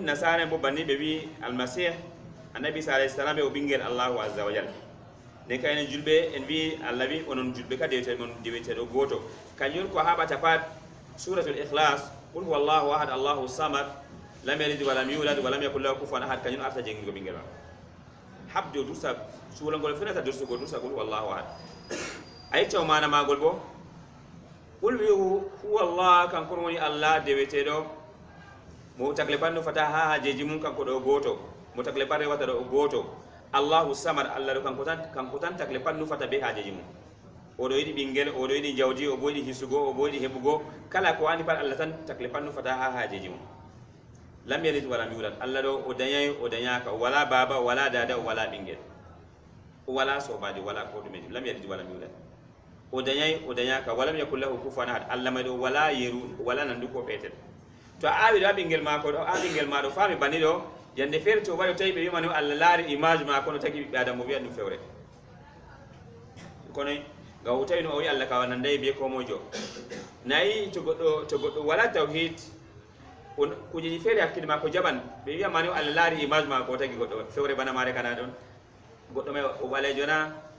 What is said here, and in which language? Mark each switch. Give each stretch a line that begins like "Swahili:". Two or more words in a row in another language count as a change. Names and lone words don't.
Fula: nasara bo banni ɓe wi
Arabic: المسيح النبي عيسى عليه السلام
Fula: ɓe o ɓinguel
Arabic: الله عز وجل
Fula: nden ka enen julɓe en wi Allah wi onon julɓe ka deweteɗo goto kañum ko haɓata pat
Arabic: سورة الإخلاص قل هو الله أحد الله الصمد لم يلد ولم يولد ولم يكن له كفوا أحد
Fula: kañum arta jengigo ɓinguel ma habde o dursa suulangol fenata dursugo dursa
Arabic: قل هو الله أحد
Fula: a yecca o mana magol bo qul wi huwa Allah kanko woni Allah deweteɗo mo tagle panno fata ha hajeji mum kanko ɗo goto mo tagle pan rewata ɗo goto
Arabic: الله الصمد
Fula: Allah ɗo kanko tan tagle pan nufata be hajeji mum oɗo yiɗi ɓinguel oɗo yiɗi jawdi o bo yiɗi hisugo o bo yiɗi heɓugo kala ko wani pat Allah tan tagle pan nufata ha hajeji mum
Arabic: لم يلد ولم يولد
Fula: Allah ɗo o dañay o dañaka o wala baba o wala dada o wala ɓinguel o wala sobajo wala ko ɗume
Arabic: لم يلد ولم يولد
Fula: o dañay o dañaka
Arabic: ولم يكن له كفوا أحد
Fula: Allah may ɗo wala yeru wala nandu ko petel to a awi ɗo a ɓinguel mako ɗo a ɓinguel ma ɗo fami banni ɗo yande feere to waɗi tawi ɓe wimani Allah laari image ma kono tagi ɓiɓɓe adama o wiya ɗum fewre kono ga o tawi no o wi Allah ka nandayi biye komojo nayi to goɗɗo wala tawhid kujeji feere hakkille ma ko jaɓan ɓe wiyamani Allah laari image ma ko tagi goɗɗo fewre bana mare kana ɗon goɗɗo may o ɓalejo na